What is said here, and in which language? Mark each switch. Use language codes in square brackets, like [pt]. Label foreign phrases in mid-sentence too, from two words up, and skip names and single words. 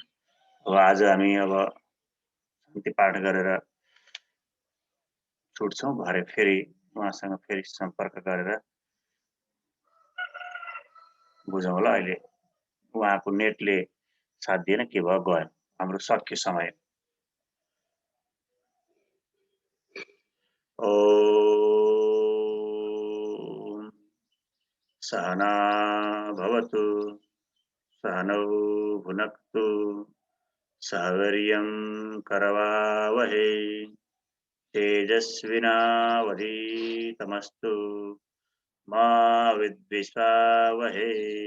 [ne] अब आज हामी अब शान्ति पाठ गरेर छुट्छौं। भरे फेरि उहाँसँग फेरि सम्पर्क गरेर बुझौँ होला। अहिले उहाँको नेटले साथ दिएन, के भयो गयो। हाम्रो सक्यो समय। [sa] ओम सहना भवतु सहनौ भुनक्तु सह वीर्यं करवावहै तेजस्विनावधीतमस्तु मा विद्विषावहै।